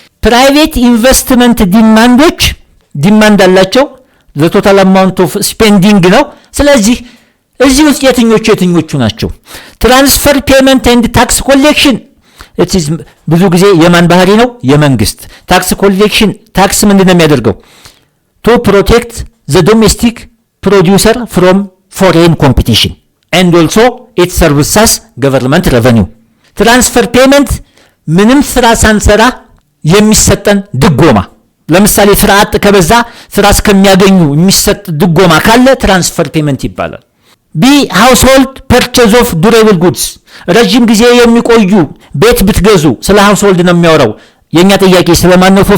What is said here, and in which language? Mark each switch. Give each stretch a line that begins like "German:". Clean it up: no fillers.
Amharic: ፕራይቬት ኢንቨስትመንት ዲማንዶች ዲማንድ አላቸው
English: the total amount of spending
Amharic: ነው። ስለዚህ እዚህ ውስጥ የትኞቹ ናቸው?
English: ትራንስፈር ፔመንት ኤንድ ታክስ ኮሌክሽን
Amharic: ብዙ ጊዜ የማን ባህሪ ነው? የመንግስት። ታክስ ኮሌክሽን ታክስ ምንድን ነው የሚያደርገው?
English: to protect the domestic producer from foreign competition and also it serves as government revenue. ትራንስፈር ፔመንት
Amharic: ምንም ስራ ሳንሰራ የሚሰጠን ድጎማ ለምሳሌ ስራ አጥ ከበዛ ስራ እስከሚያገኙ የሚሰጥ ድጎማ ካለ ትራንስፈር ፔመንት ይባላል። ቢ
English: ሃውስሆልድ ፐርቼዝ ኦፍ ዱሬብል ጉድስ
Amharic: ረጅም ጊዜ የሚቆዩ ቤት ብትገዙ ስለ ሃውስሆልድ ነው የሚያወራው። የኛ ጥያቄ ስለማን ነው?